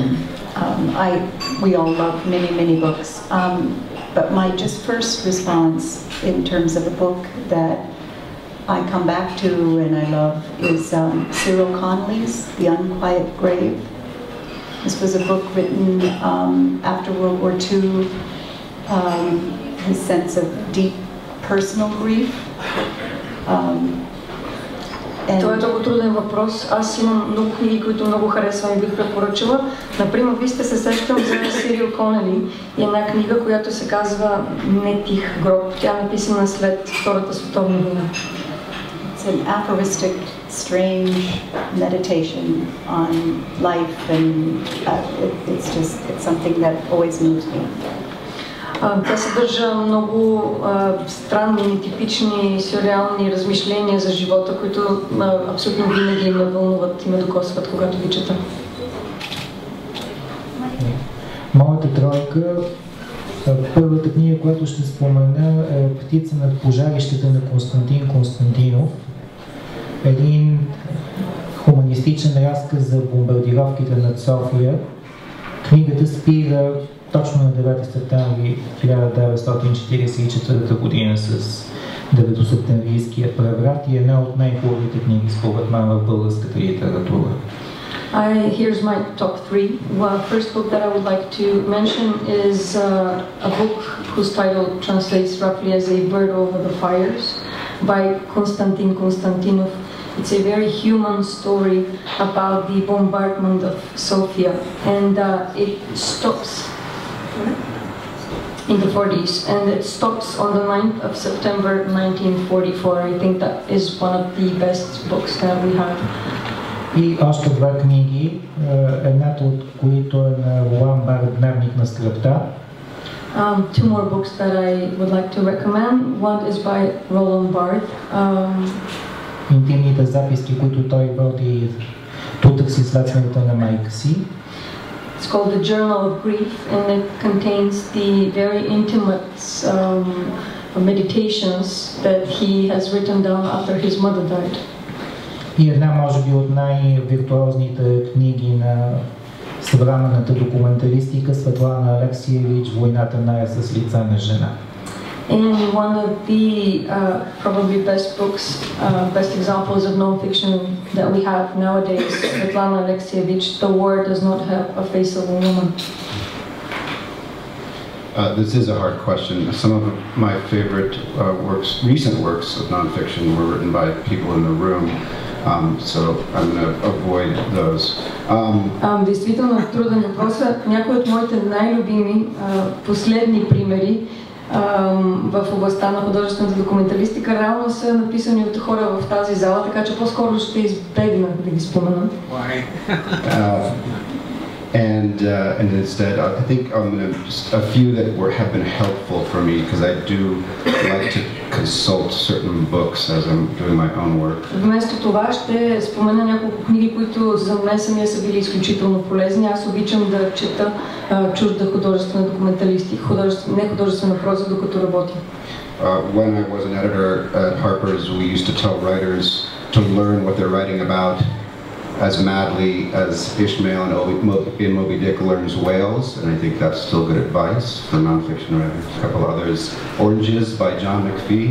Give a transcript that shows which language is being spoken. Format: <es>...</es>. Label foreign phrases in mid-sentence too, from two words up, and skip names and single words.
<en>We all love many books, but my just first response in terms of a book that I come back to and I love is Cyril Connolly's The Unquiet Grave. This was a book written after World War II, his sense of deep personal grief.</en> <bg>Това е много труден въпрос. Аз имам много книги, които много харесвам и бих препоръчала. Например, вие сте се сещам за Сирил Конели и една книга, която се казва Не тих гроб. Тя е написана след Втората световна война.</bg> <en>It's an aphoristic, strange meditation on life, and it's something that always moves me.</en> <bg>Тя съдържа много странни, нетипични, сюрреални размишления за живота, които абсолютно винаги ме вълнуват и ме докосват, когато ги чета. Моята тройка, първата книга, която ще спомена, е Птица над пожарищата на Константин Константинов. Един хуманистичен разказ за бомбардировките над София. Книгата спира точно на 9 септември 1944 година с Деветосептемврийския преврат и една от най-хубавите книги според мен в българската литература.</bg> <en>Here's my top three. Well, first book that I would like to mention is a book whose title translates roughly as A Bird Over the Fires by Konstantin Konstantinov. It's a very human story about the bombardment of Sofia, and it stops in the 40s, and it stops on the 9th of September 1944. I think that is one of the best books that we have.</en> <bg>И още две книги, едната от които е на Ролан Барт "Дневник на скръбта".</bg> <en>Two more books that I would like to recommend. One is by Roland Barthes.</en> <bg>Интимните записки, които той води тутъкси след смъртта на майка си.</bg> <en>It's called The Journal of Grief, and it contains the very intimate meditations that he has written down after his mother died.</en> <bg>И една, може би, от най-виртуозните книги на съвременната документалистика, Светлана Алексиевич "Войната на с лица на жена".</bg> <en>And one of the probably best books, best examples of non-fiction that we have nowadays, Svetlana Alexievich, "The War Does Not Have a Face of a Woman". This is a hard question. Some of my favorite recent works of non-fiction were written by people in the room, so I'm going to avoid those.</en> <bg>Действително труден въпрос. Някои от моите най-любими последни примери в областта на художествената документалистика реално са написани от хора в тази зала, така че по-скоро ще избегна да ги споменам.</bg> <en>And instead, I think I'm going to just a few that have been helpful for me, because I do like to consult certain books as I'm doing my own work.</en> <bg>Вместо това ще спомена няколко книги, които за мен самия са били изключително полезни. Аз обичам да чета чужда художествена документалистика, не художествена проза, докато работя.</bg> <en>When I was an editor at Harper's, we used to tell writers to learn what they're writing about as madly as Ishmael in Moby Dick learns whales, and I think that's still good advice for non-fiction writers. A couple others. Oranges by John McPhee.</en>